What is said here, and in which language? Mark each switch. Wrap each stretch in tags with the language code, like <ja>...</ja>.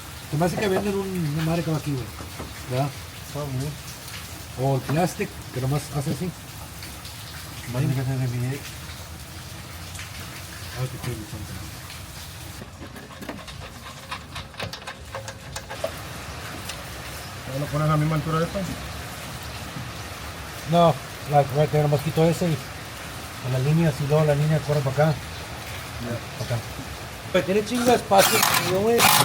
<es>Se me hace que venden una madre como aquí, güey. ¿Verdad? O el plástico, que nomás hace así. Imagínate que se refrigerate.</es> <en>I have to tell you something.</en> <es>¿No lo pones a la misma altura de esto?</es> <en>No, like right there,</en> <es>nomás quito ese y con las líneas y luego la línea corre para acá. Para acá. Pero tiene chingo de espacio, güey.</es>